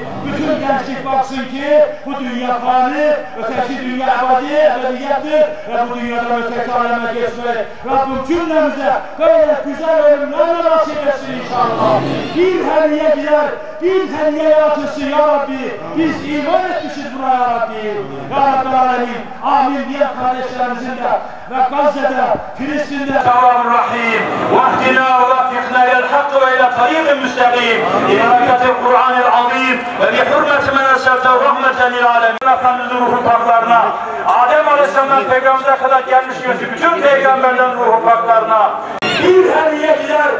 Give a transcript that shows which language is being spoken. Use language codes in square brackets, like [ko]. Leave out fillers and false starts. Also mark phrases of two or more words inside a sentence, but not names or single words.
[tr] Bütün gençlik baksın ki bu dünya fani, öteki dünya ebediyettir ve bu dünyadan öteki aleme geçmek Rabbim cümlemize böyle güzel ölümlerle nasip etsin inşallah. Bir heniye gider, bir heniye yatırsın [ar] يا رب. [tr] Biz iman etmişiz buna [ar] يا رب. يا رب العالمين, [tr] amin diyen kardeşlerimizin de ve Gazze'de, Filistin'de Rahim. [ar] واهدنا ووفقنا الى الحق والى طريق مستقيم ببركه القران العظيم وبحرمه من ارسلته رحمه للعالمين. [tr] Efendimizin ruhu paklarına, Adem Aleyhisselam'dan Peygamber'e kadar gelmiş bütün peygamberlerin ruhu paklarına bir hediye